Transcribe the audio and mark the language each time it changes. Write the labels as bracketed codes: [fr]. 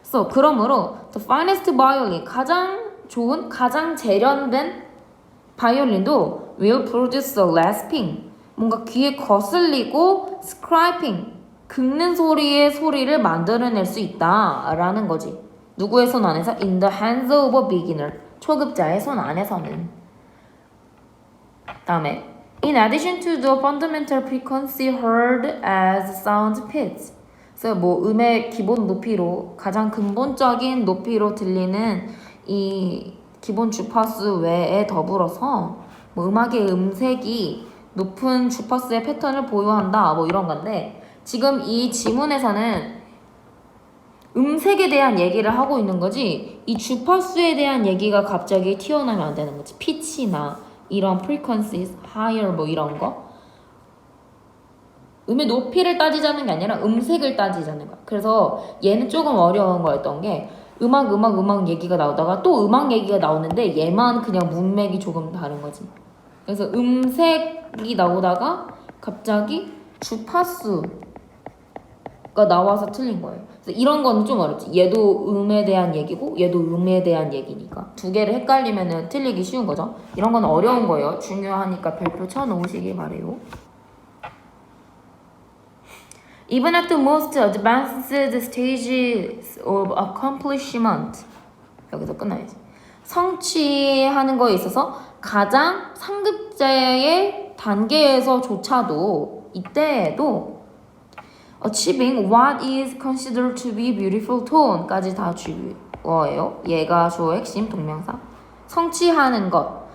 [ko] 그러므로 [en] the finest violin, [ko] 가장 좋은, 가장 재련된 바이올린도 [en] will produce a rasping, [ko] 뭔가 귀에 거슬리고 [en] scraping, [ko] 긁는 소리를 만들어낼 수 있다라는 거지. 누구의 손 안에서? [en] In the hands of a beginner, [ko] 초급자의 손 안에서는. 다음에 [en] in addition to the fundamental frequency heard as sound pitch. [ko] 그래서 음의 기본 높이로, 가장 근본적인 높이로 들리는 이 기본 주파수 외에 더불어서 음악의 음색이 높은 주파수의 패턴을 보유한다 이런 건데, 지금 이 지문에서는 음색에 대한 얘기를 하고 있는 거지 이 주파수에 대한 얘기가 갑자기 튀어나오면 안 되는 거지. 피치나 이런 [en] frequencies, higher [ko] 이런 거, 음의 높이를 따지자는 게 아니라 음색을 따지자는 거야. 그래서 얘는 조금 어려운 거였던 게 음악 얘기가 나오다가 또 음악 얘기가 나오는데 얘만 그냥 문맥이 조금 다른 거지. 그래서 음색이 나오다가 갑자기 주파수 나와서 틀린 거예요. 그래서 이런 건 좀 어렵지. 얘도 음에 대한 얘기고 얘도 음에 대한 얘기니까 두 개를 헷갈리면 틀리기 쉬운 거죠. 이런 건 어려운 거예요. 중요하니까 별표 쳐놓으시기 바래요. [en] Even at the most advanced stages of accomplishment [ko] 여기서 끝나야지. 성취하는 거에 있어서 가장 상급자의 단계에서조차도 이때에도 [en] achieving what is considered to be beautiful tone [ko] 까지 다 주어예요. 얘가 주어 핵심 동명사. 성취하는 것.